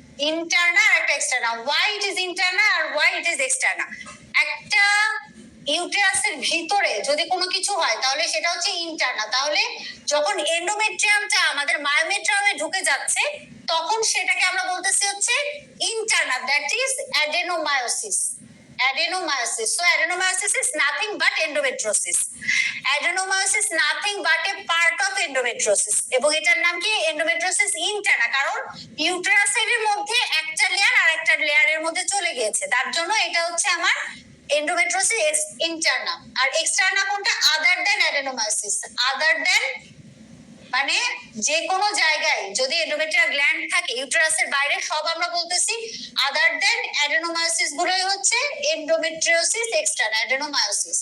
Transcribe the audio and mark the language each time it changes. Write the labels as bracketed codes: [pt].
[en] interna [bn] আর একটা [en] Externa. Why it is interna আর why it is externa? [bn] একটা ইউটেরাসের ভিতরে যদি কোনো কিছু হয় তাহলে সেটা হচ্ছে ইন্টারনা। তাহলে যখন এন্ডোমেট্রিয়ামটা আমাদের মায়োমেট্রিয়ামে ঢুকে যাচ্ছে তখন সেটাকে আমরা বলতেছি হচ্ছে ইন্টারনা, [en] That is adenomyosis. Adenomyosis. So adenomyosis is nothing but endometriosis. Adenomyosis nothing but a part of endometriosis. [bn] এবং এটার নাম কি? endometriosis interna, কারণ ইউটেরাসের মধ্যে একটা লেয়ার আর একটা লেয়ারের মধ্যে চলে গিয়েছে, তার জন্য এটা হচ্ছে আমার endometriosis interna। আর এক্সটার্না কোনটা? আদার দেন adenomyosis। আদার দেন মানে যে কোনো জায়গায় যদি এন্ডোমেট্রিয়াল গ্ল্যান্ড থাকে ইউটেরাসের বাইরে, সব আমরা বলতেছি আদার দেন অ্যাডেনোমায়োসিস গুলোই হচ্ছে এন্ডোমেট্রিওসিস এক্সটার্না অ্যাডেনোমায়োসিস।